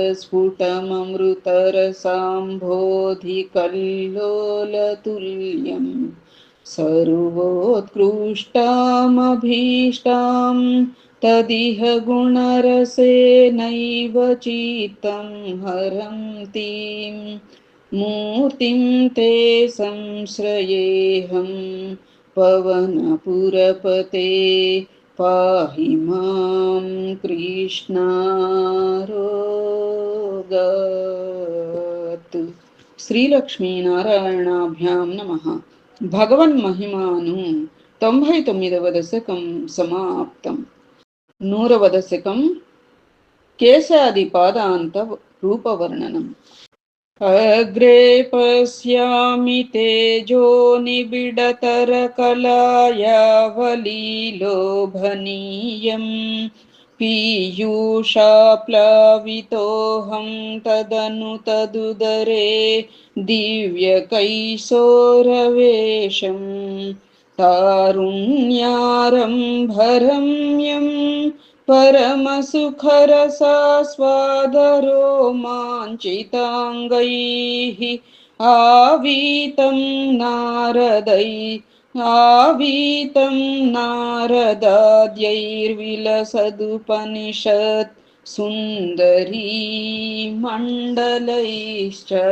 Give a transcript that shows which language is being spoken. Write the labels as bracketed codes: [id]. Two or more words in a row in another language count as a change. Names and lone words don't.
[sa] स्फुटममृतरसाम्भोधिकल्लोलतुल्यम् सर्वोत्कृष्टामभीष्टां तदिह गुणरसेनैव चित्तं हरन्तीं मूर्तिं ते संश्रयेऽहं पवनपुरपते पाहि मां कृष्णारोगात्। శ్రీలక్ష్మీనారాయణాభ్యాం నమః. [te] భగవన్మహిమాను 99వ దశకం సమాప్తం. 100వ దశకం కేశాది పాదాంత రూపవర్ణనం. [sa] అగ్రే పశ్యామి తేజో నిబిడతరకలాయావలీలోభనీయం పీయూషాప్లావితోహం తదను తదుదరే दिव्यकैशोरवेशं तारुण्यारम्भरम्यं परमसुखरसास्वादरो माञ्चिताङ्गैः आवीतं नारदाद्यैर्विलसदुपनिषत् सुन्दरी मंडलैश्च.